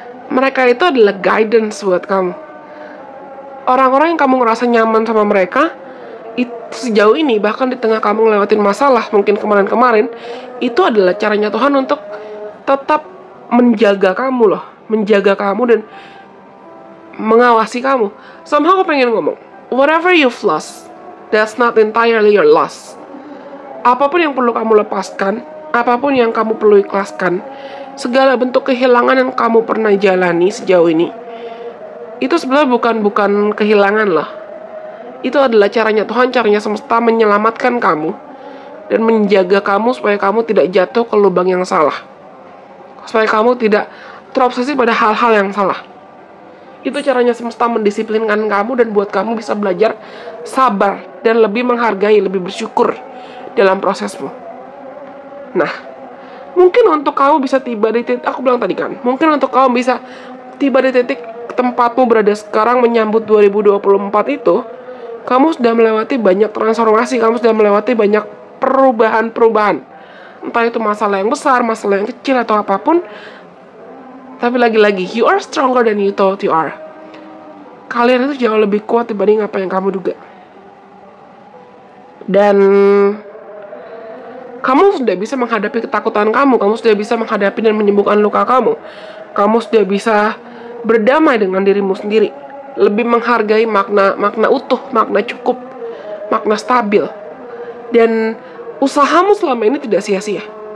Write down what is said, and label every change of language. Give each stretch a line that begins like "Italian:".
Indonesian: Mereka itu adalah guidance buat kamu. Orang-orang yang kamu ngerasa nyaman sama mereka, itu sejauh ini, bahkan di tengah kamu ngelewatin masalah, mungkin kemarin-kemarin, itu adalah caranya Tuhan untuk tetap menjaga kamu loh, menjaga kamu dan mengawasi kamu.
English: Somehow
Indonesian: aku pengen ngomong,
English: whatever you've lost, that's not entirely your loss.
Indonesian: Apapun yang perlu kamu lepaskan, apapun yang kamu perlu ikhlaskan, segala bentuk kehilangan yang kamu pernah jalani sejauh ini, itu sebenarnya bukan kehilangan loh. Itu adalah caranya Tuhan, caranya semesta menyelamatkan kamu dan menjaga kamu supaya kamu tidak jatuh ke lubang yang salah, supaya kamu tidak terobsesi pada hal-hal yang salah. Itu caranya semesta mendisiplinkan kamu dan buat kamu bisa belajar sabar dan lebih menghargai, lebih bersyukur dalam prosesmu. Nah, mungkin untuk kamu bisa tiba di titik, aku bilang tadi kan, mungkin untuk kamu bisa tiba di titik tempatmu berada sekarang menyambut 2024 itu, kamu sudah melewati banyak transformasi, kamu sudah melewati banyak perubahan-perubahan. Entah itu masalah yang besar, masalah yang kecil, atau apapun. Tapi lagi-lagi,
English: you are stronger than you thought you are.
Indonesian: Kalian itu jauh lebih kuat dibanding apa yang kamu duga. Dan kamu sudah bisa menghadapi ketakutan kamu sudah bisa menghadapi dan menyembuhkan luka kamu sudah bisa berdamai dengan dirimu sendiri, lebih menghargai makna utuh, makna cukup, makna stabil. Dan usahamu selama ini tidak sia-sia.